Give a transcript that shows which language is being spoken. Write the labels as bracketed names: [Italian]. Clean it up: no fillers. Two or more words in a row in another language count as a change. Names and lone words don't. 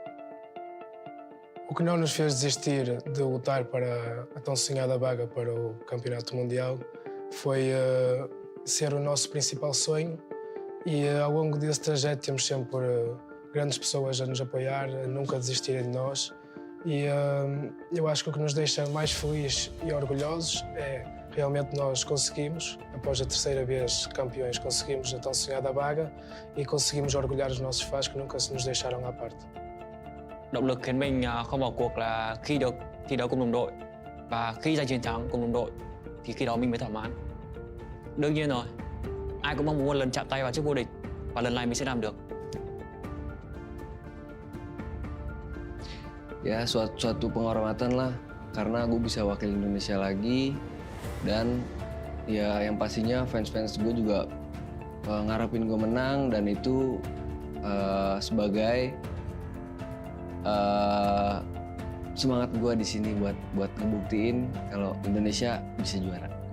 [Portuguese] O que não nos fez desistir de lutar para a tão sonhada vaga para o campeonato mundial foi ser o nosso principal sonho e ao longo desse trajeto temos sempre grandes pessoas a nos apoiar, a nunca desistirem de nós e eu acho que o que nos deixa mais felizes e orgulhosos é realmente nós conseguimos, após a terceira vez campeões, conseguimos a tão sonhada vaga e conseguimos orgulhar os nossos fãs que nunca se nos deixaram à parte. [Vietnamese] Động lực khiến mình không bỏ cuộc là khi được thi đấu cùng đồng đội và khi giành chiến thắng cùng đồng đội thì khi đó mình mới thỏa mãn. Đương nhiên rồi, ai cũng mong muốn một lần chạm tay vào chức vô địch và lần này mình sẽ làm được. [Indonesian] Ya suatu penghormatan lah karena gue bisa wakil Indonesia lagi dan ya yang pastinya fans-fans gue juga ngarepin gue menang dan itu sebagai semangat gue di sini buat ngebuktiin kalau Indonesia bisa juara.